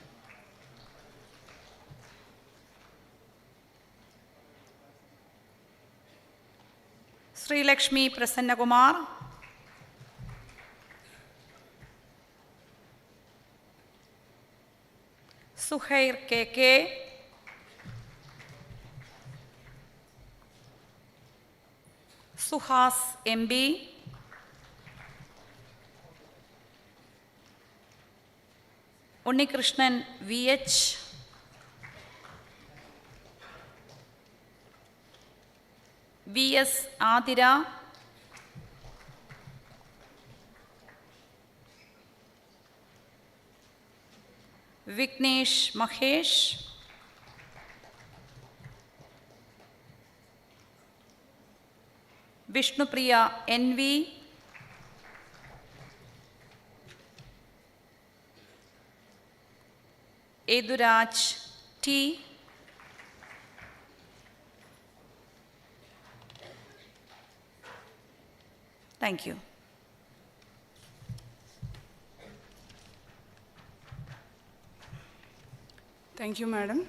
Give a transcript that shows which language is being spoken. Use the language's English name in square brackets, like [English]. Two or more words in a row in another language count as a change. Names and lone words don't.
[English] Sri Lakshmi Prasanna Kumar, Suhair K.K., Suhas M.B., Unnikrishnan V.H., V.S. Adira, Vignesh Mahesh, Vishnupriya N.V., Eduraj T., Thank you. Thank you, Madam.